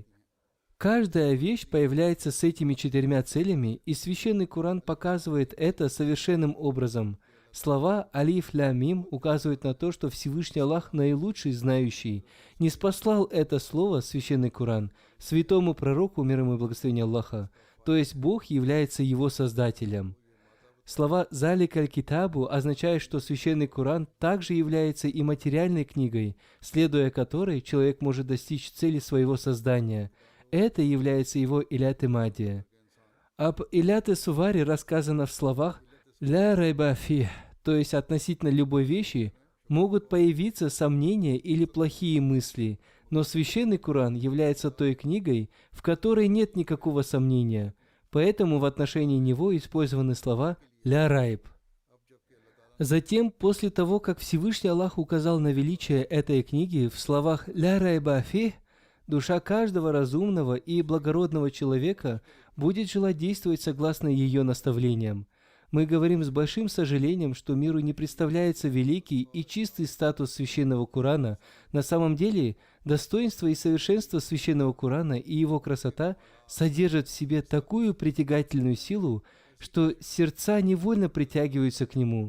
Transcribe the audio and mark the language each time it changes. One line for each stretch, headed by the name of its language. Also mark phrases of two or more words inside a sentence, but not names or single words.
Russian: Каждая вещь появляется с этими 4 целями, и Священный Коран показывает это совершенным образом. Слова
Arabic: «ألف لام ميم»
Russian: указывают на то, что Всевышний Аллах, наилучший знающий, ниспослал это слово, Священный Коран, святому пророку, мир ему и благословение Аллаха, то есть Бог является его создателем. Слова
Arabic: «ذلك الكتاب»
Russian: означают, что Священный Коран также является и материальной книгой, следуя которой человек может достичь цели своего создания. Это является его
Arabic: علة مادية.
Russian: Об
Arabic: علة صورية
Russian: рассказано в словах
Arabic: «لا ريب فيه»,
Russian: то есть относительно любой вещи могут появиться сомнения или плохие мысли, но Священный Коран является той книгой, в которой нет никакого сомнения, поэтому в отношении него использованы слова
Arabic: «لا ريب».
Russian: Затем, после того, как Всевышний Аллах указал на величие этой книги в словах
Arabic: «لا ريب فيه»,
Russian: душа каждого разумного и благородного человека будет желать действовать согласно ее наставлениям. Мы говорим с большим сожалением, что миру не представляется великий и чистый статус Священного Корана. На самом деле, достоинство и совершенство Священного Корана и его красота содержат в себе такую притягательную силу, что сердца невольно притягиваются к нему.